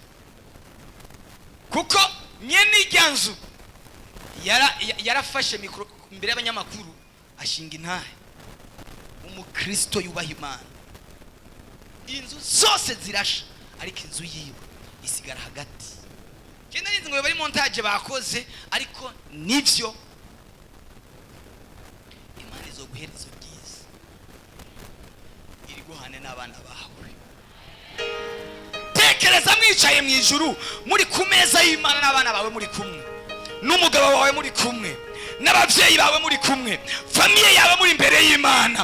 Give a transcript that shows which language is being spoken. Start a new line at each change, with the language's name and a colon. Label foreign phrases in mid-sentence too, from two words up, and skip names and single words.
Rundi: Kuko nyene ijyanzu yarafashe mikro imbere y'abanyamakuru ashinga intahe, umukristo yubaha Imana. Inzu zose zirasha ariko inzu yiwe isigara hagati. Kenda nizi ngo bari montage bakoze, ariko nivyo. Imana izoguhereza byiza, iri guhane n'abana bawe. Tekereza mwicaye mu ijuru muri ku meza y'Imana n'abana bawe muri kumwe, n'umugabo wawe muri kumwe, n'abavyeyi bawe muri kumwe, famiye yawe muri imbere y'Imana.